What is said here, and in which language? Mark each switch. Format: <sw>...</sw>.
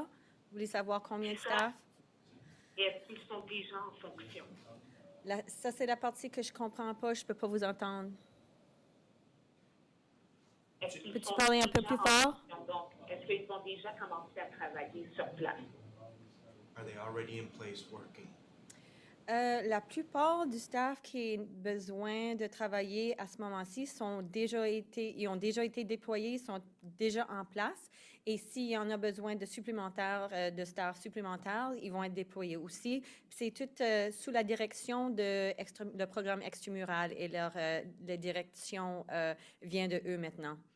<fr>Vous voulez savoir combien de staff? Et est-ce qu'ils sont déjà en fonction? Ça, c'est la partie que je ne comprends pas. Je ne peux pas vous entendre. Peux-tu parler un peu plus fort? Donc, est-ce qu'ils ont déjà commencé à travailler sur place?</fr> <en>Are they already in place working?</en> <fr>La plupart du staff qui a besoin de travailler à ce moment-ci ont déjà été déployés, sont déjà en place. Et s'il y en a besoin de staff supplémentaires, ils vont être déployés aussi. C'est tout sous la direction de programme extramural et leur direction vient de eux maintenant.</fr>